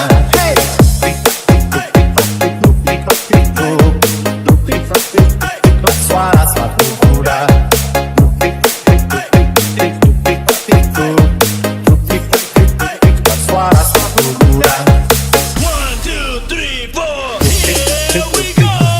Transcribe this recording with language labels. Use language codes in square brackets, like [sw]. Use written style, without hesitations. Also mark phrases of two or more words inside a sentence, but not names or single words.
[id] Hey! Tik-tik-tik-tik-tik-tik-tik-tik-tik-tik-tik-tik-tik-tik, suara sepatu kuda. Tik-tik-tik-tik-tik-tik-tik-tik-tik, suara sepatu kuda. 1, 2, 3, 4. [en] Here we go.